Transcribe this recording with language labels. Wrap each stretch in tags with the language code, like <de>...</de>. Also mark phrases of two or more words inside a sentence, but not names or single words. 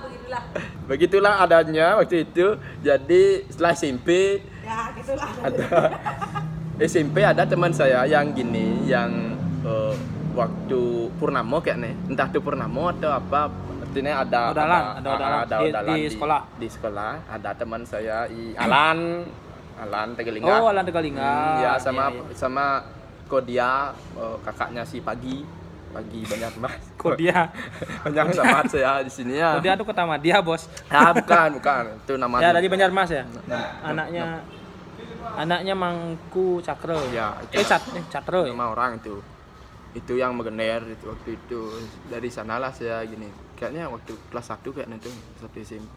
<id>begitulah adanya waktu itu. Jadi setelah SMP SMP ada teman saya yang waktu purnamo kayaknya, entah itu purnamo atau apa, artinya ada di sekolah. Di sekolah ada teman saya Alan Tegalinga. Oh, Alan Tegalinga. Ya sama Kodia, kakaknya si Pagi Banjarmas. Kodia. Banjarmas saya di sini ya. Kodia itu kota Madia, Bos. Ah, bukan. Itu nama. Ya, dari Banjarmas ya. Anaknya Mangku Cakro. Ya, Cakro. Nama orang itu. Itu yang megener itu waktu itu. Dari sanalah saya gini. Kayaknya waktu kelas 1 kayaknya itu, 1 SMP.</id>